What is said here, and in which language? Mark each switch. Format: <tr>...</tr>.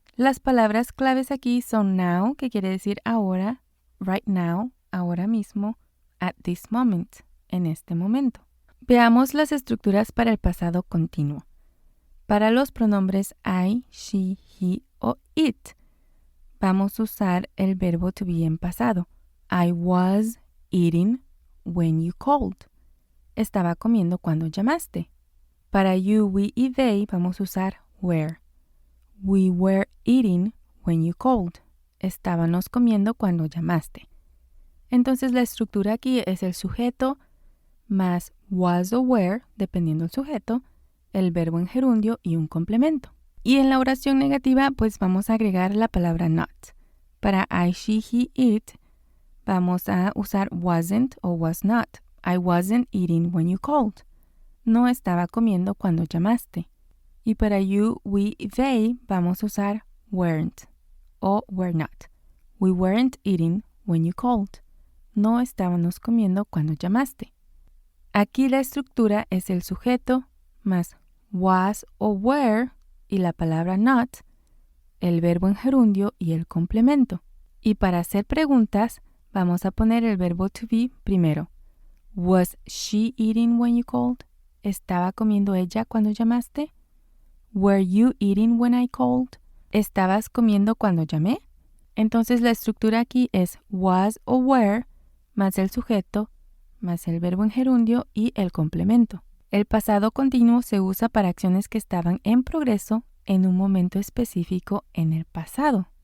<es>Las palabras claves aquí son now, que quiere decir ahora,</es> <en>right now,</en> <es>ahora mismo,</es> <en>at this moment,</en> <es>en este momento. Veamos las estructuras para el pasado continuo. Para los pronombres I, she, he o it, vamos a usar el verbo to be en pasado.</es> <en>I was eating when you called.</en> <es>Estaba comiendo cuando llamaste. Para you, we y they vamos a usar were.</es> <en>We were eating when you called.</en> <es>Estábamos comiendo cuando llamaste. Entonces la estructura aquí es el sujeto más was o were, dependiendo del sujeto, el verbo en gerundio y un complemento. Y en la oración negativa, pues vamos a agregar la palabra not. Para I, she, he, it, vamos a usar wasn't o was not.</es> <en>I wasn't eating when you called.</en> <es>No estaba comiendo cuando llamaste. Y para you, we, they, vamos a usar weren't o were not.</es> <en>We weren't eating when you called.</en> <es>No estábamos comiendo cuando llamaste. Aquí la estructura es el sujeto más was o were y la palabra not, el verbo en gerundio y el complemento. Y para hacer preguntas, vamos a poner el verbo to be primero.</es> <en>Was she eating when you called?</en> <es>¿Estaba comiendo ella cuando llamaste?</es> <en>Were you eating when I called?</en> <es>¿Estabas comiendo cuando llamé? Entonces la estructura aquí es was o were más el sujeto más el verbo en gerundio y el complemento. El pasado continuo se usa para acciones que estaban en progreso en un momento específico en el pasado.</es>